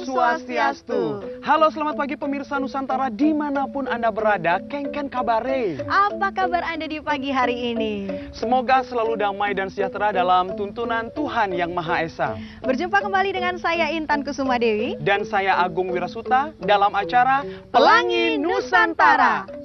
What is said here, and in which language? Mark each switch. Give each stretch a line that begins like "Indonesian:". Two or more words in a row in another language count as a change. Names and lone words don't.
Indonesian: Swastiastu. Halo, selamat pagi pemirsa Nusantara dimanapun Anda berada.
Balinese: Kengken kabare.
Indonesian: Apa kabar Anda di pagi hari ini? Semoga selalu damai dan sejahtera dalam tuntunan Tuhan Yang Maha Esa. Berjumpa kembali dengan saya Intan Kusuma Dewi Dan saya Agung Wirasuta dalam acara Pelangi Nusantara.